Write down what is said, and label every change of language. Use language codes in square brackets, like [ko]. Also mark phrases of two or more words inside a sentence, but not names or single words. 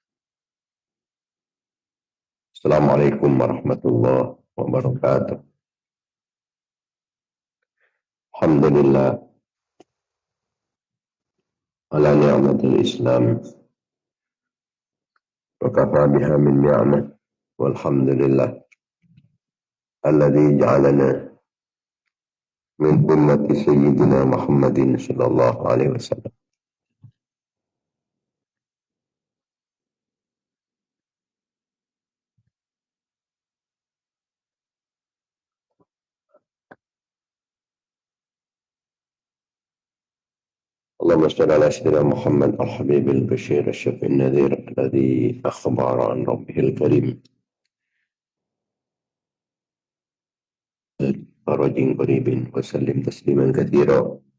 [ar] السلام عليكم ورحمة الله وبركاته. الحمد لله على نعمة الإسلام وكفى بها من نعمة والحمد لله الذي جعلنا من أمة سيدنا محمد صلى الله عليه وسلم. اللهم صل على سيدنا محمد الحبيب البشير الشفيع النذير الذي أخبر عن ربه الكريم فرج قريب وسلم تسليما كثيرا.